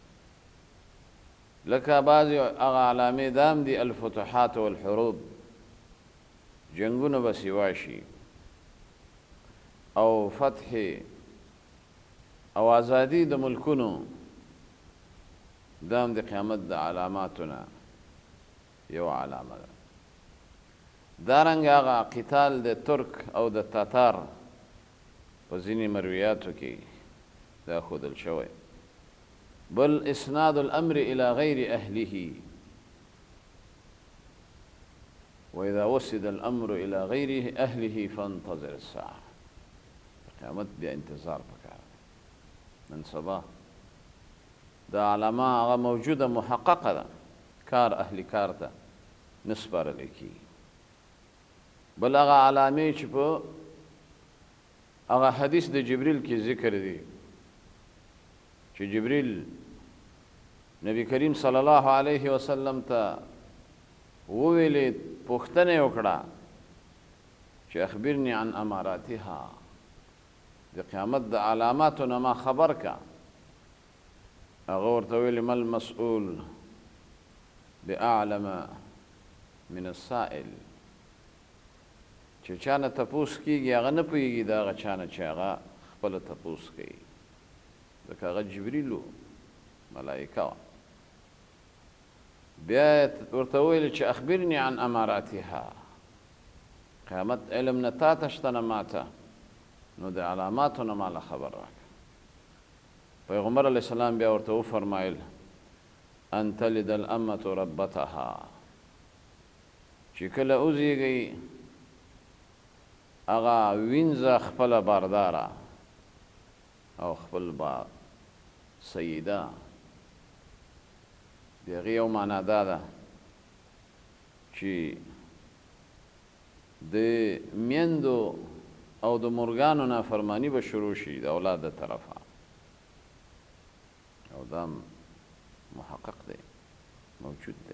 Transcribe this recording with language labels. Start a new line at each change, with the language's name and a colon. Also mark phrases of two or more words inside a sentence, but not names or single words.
Pashto: لکه بعضې هغه علامې دا هم دي
Arabic: الفتوحات والحروب،
Pashto: جنګونه به سوا شي او فتح او ازادي د ملکونو، دا هم د قیامت د علاماتو نه یو علامه ده. دارنګه هغه قتال د ترک او د تاتار په ځینې مرویاتو کې دا ښودل شوی.
Arabic: بل اسناد الامر الى غیر اهله، واذا وسد الامر الى غیر اهله فانتظر الساعه،
Pashto: قیامت بیا انتظار پکار دی. نن سبا دا علامه هغه موجوده محققه ده، کار اهلی کار ته نه سپارلی کېږي. بل هغه علامې چې په هغه حدیث د جبریل کې ذکر دی چې جبریل نبی کریم
Arabic: صلی الله علیه وسلم
Pashto: ته وویلې، پوښتنه یې وکړه چې
Arabic: اخبرني عن اماراتها،
Pashto: د قیامت د علاماتو نه ما خبر کا.
Arabic: هغه ورته ویلې ما المسؤول باعلم من السائل،
Pashto: چې چا نه تپوس کېږي هغه نه پوهېږي د هغه چا نه چې هغه خپله تپوس کوي، ځکه هغه جبریل و، ملایکه وه. بیا ورته ویل چې
Arabic: اخبرني عن اماراتها،
Pashto: قیامت علم نه تا ته شته نه ما ته، نو د علاماتو نه ماله خبر راکړه. پیغمبر
Arabic: علیه السلام
Pashto: بیا ورته وفرمایل
Arabic: ان تلد الامة ربتها،
Pashto: چې کله وزیږي هغه وینځه خپله بارداره او خپل با سیده. د هغې یو معنا دا ده چې د میندو او د مرغانو نافرمانی به شروع شي د اولاد د طرفه، او دا محقق دی، موجود دی.